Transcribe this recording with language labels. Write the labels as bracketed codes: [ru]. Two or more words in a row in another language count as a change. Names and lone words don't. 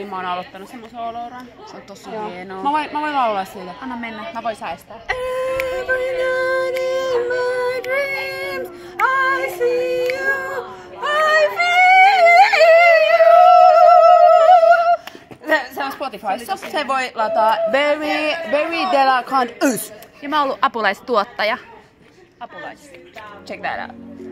[fi] Mä oon aloittanut sen mun soolo-uran. Se on tosi hienoa. Mä voin laulaa siitä. Anna mennä. Mä voin säestää. [en] Every night in my dreams I see you, I feel you. [fi] Se on Spotifyssa. Se voi lataa Berry Della Can't Us. Ja mä oon ollut apulaistuottaja. Apulais. [en] Check that out.